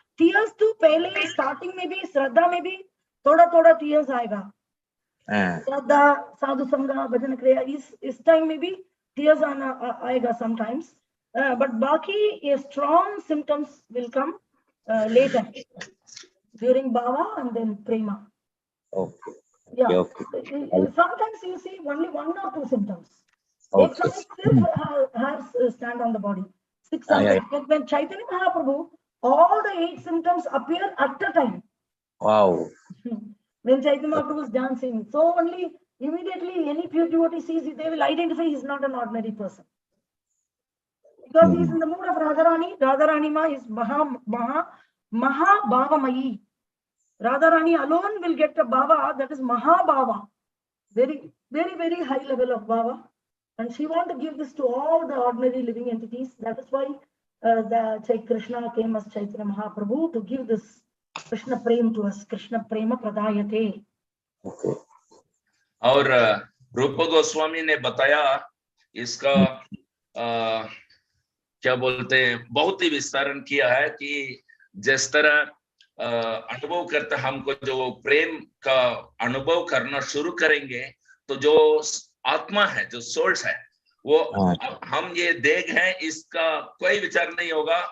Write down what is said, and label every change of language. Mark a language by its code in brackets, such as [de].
[hi] Tears तो पहले starting में भी श्रद्धा में भी थोड़ा टीयर्स आएगा। श्रद्धा, साधु संगा, भजन क्रिया इस टाइम में भी टीयर्स आएगा समटाइम्स, बट बाकी ये [en] Strong symptoms will come later during बाबा and then प्रेमा। Yeah. Sometimes you see only 1 or 2 symptoms. [hi] एक समय सिर्फ [en] hairs stand on the body. 600. When Chaitanya Mahaprabhu, all the 8 symptoms appear at a time. Wow. When Chaitanya Mahaprabhu is dancing, so only immediately any pure devotee sees it, they will identify he is not an ordinary person. Because he is in the mood of Radharani. Radharani Ma is Maha Bhavamayi. Radharani alone will get a Bhava that is Maha Bhava. Very high level of Bhava. And she wants to give this to all the ordinary living entities. That is why Krishna came as Chaitanya Mahaprabhu to give this Krishna Prem to us. Krishna Prema Pradayate. [hi] और रूप गोस्वामी ने बताया इसका क्या बोलते हैं, बहुत ही विस्तारण किया है कि जिस तरह अनुभव करते हमको जो प्रेम का अनुभव करना शुरू करेंगे तो जो आत्मा है, जो सोल्स है, वो हम ये देह है इसका कोई विचार नहीं होगा।